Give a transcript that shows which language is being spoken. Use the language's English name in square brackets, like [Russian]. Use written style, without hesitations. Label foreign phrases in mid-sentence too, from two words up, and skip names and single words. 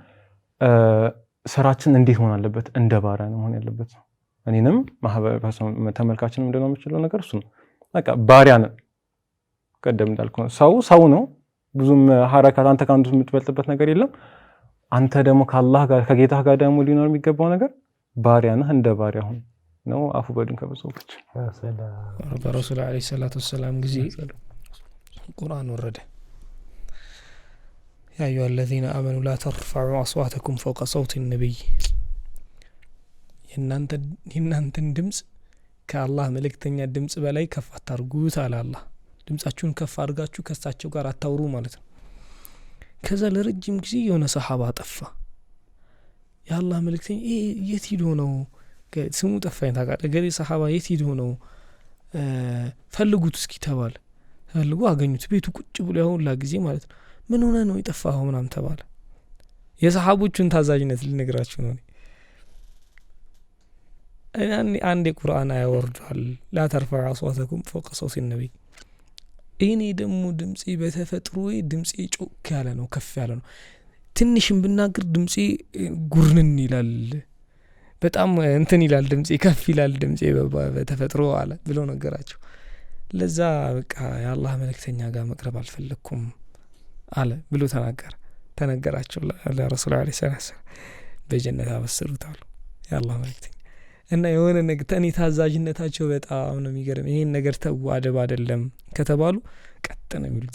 [Amharic] ስራችን እንዴት ሆነ አለበት እንደ ባሪያ ነው ሆነ ያለበት እኔንም ማህበረሰብ ተመልካችንም እንደሆነ የምችለው ነገር እሱ ነው በቃ ባሪያ ነን ቀደም እንዳልኩ ሰው ነው ብዙም ሐረካት አንተ ካንዱ የምትበልጥበት ነገር የለም አንተ ደግሞ ከአላህ ጋር ከጌታህ ጋር ደግሞ ሊኖር የሚገባው ነገር ባሪያ ነህ እንደ ባሪያ ሆነ ነው አፉ በድን ከበሰዎች [Arabic] رسول عليه الصلاة والسلام [Amharic] ጊዜ ቁርአን ወረደ [Arabic] يا أيها الذين آمنوا لا ترفعوا أصواتكم فوق صوت النبي [Amharic] የናንተን ድምጽ ከአላህ መልእክተኛ ድምጽ በላይ ከፍ አታርጉት አለ አላህ ድምጻችሁን ከፍ አድርጋችሁ ከሳቸው ጋር አታውሩ ማለት ነው ከዛ ለረጅም ጊዜ የሆነ ሰሃባ ጠፋ የአላህ መልእክተኛ የት ሄዶ ነው ስሙ ጠፋኝ ታውቃለህ ገሌ ሰሃባ የት ሄዶ ነው ፈልጉት እስኪ ተባለ ፈልጉ አገኙት ቤቱ ቁጭ ብሎ ያውላ ጊዜ ማለት ነው ምን ሆነ ነው የጠፋው ምናምን ተባለ የሰሃቦቹን ታዛዥነት ልነግራችሁ ነው አንድ ቁርአን ያወርዳል [Arabic] لا ترفعوا أصواتكم فوق صوت النبي [Amharic] እኔ ደግሞ ድምጼ በተፈጥሮ ድምጼ ጮክ ያለ ነው ከፍ ያለ ነው ትንሽም ብናገር ድምጼ ጉርንን ይላል በጣም እንትን ይላል ድምጼ ከፍ ይላል ድምጼ በተፈጥሮ አለ ብሎ ነገራቸው ለዛ በቃ የአላህ መልእክተኛ ጋር መቅረብ አልፈለኩም አለ ብሎ ተነገራቸው [Arabic] لرسول عليه الصلاة [Amharic] በጀነት አበሰሩታል የአላህ መልእክተኛ እና የሆነ ነገር ተኔ ታዛዥነታቸው በጣም ነው የሚገርም ይሄን ነገር ተው አደብ አይደለም ከተባሉ ቀጥ ነው የሚሉት